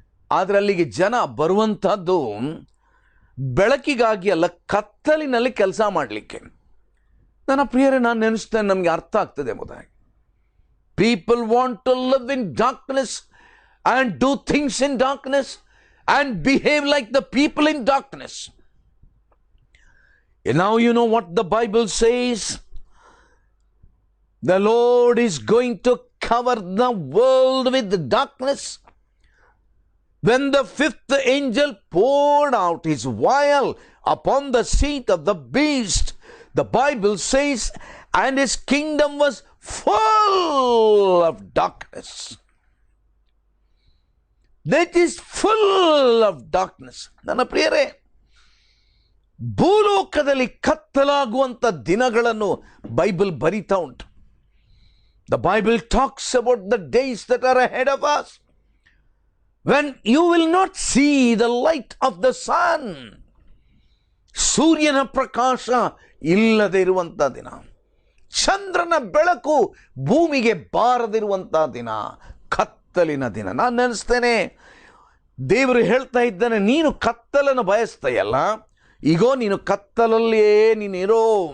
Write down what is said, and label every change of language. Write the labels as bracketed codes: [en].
[kn] ಆದರೆ ಅಲ್ಲಿಗೆ ಜನ ಬರುವಂಥದ್ದು ಬೆಳಕಿಗಾಗಿ ಅಲ್ಲ, ಕತ್ತಲಿನಲ್ಲಿ ಕೆಲಸ ಮಾಡಲಿಕ್ಕೆ. ನನ್ನ ಪ್ರಿಯರೇ, ನಾನು ನೆನೆಸ್ತೇನೆ, ನಮಗೆ ಅರ್ಥ ಆಗ್ತದೆ ಎಂಬುದಾಗಿ. [en] People want to live in darkness and do things in darkness and behave like the people in darkness. And now you know what the Bible says. The Lord is going to cover the world with darkness. When the fifth angel poured out his vial upon the seat of the beast, the Bible says, and his kingdom was full of darkness. That is full of darkness. [kn] ನನ್ನ ಪ್ರಿಯರೇ, ಭೂಲೋಕದಲ್ಲಿ ಕತ್ತಲಾಗುವಂಥ ದಿನಗಳನ್ನು Bible ಬರೀತಾ ಉಂಟು. [en] The Bible talks about the days that are ahead of us, when you will not see the light of the sun. [kn] ಸೂರ್ಯನ ಪ್ರಕಾಶ ಇಲ್ಲದೆ ಇರುವಂಥ ದಿನ, ಚಂದ್ರನ ಬೆಳಕು ಭೂಮಿಗೆ ಬಾರದಿರುವಂಥ ದಿನ, ಕತ್ತಲಿನ ದಿನ. ನಾನು ನೆನೆಸ್ತೇನೆ, ದೇವರು ಹೇಳ್ತಾ ಇದ್ದಾನೆ, ನೀನು ಕತ್ತಲನ್ನು ಬಯಸ್ತೀಯಲ್ಲ, ಈಗೋ ನೀನು ಕತ್ತಲಲ್ಲಿಯೇ ನೀನಿರೋ.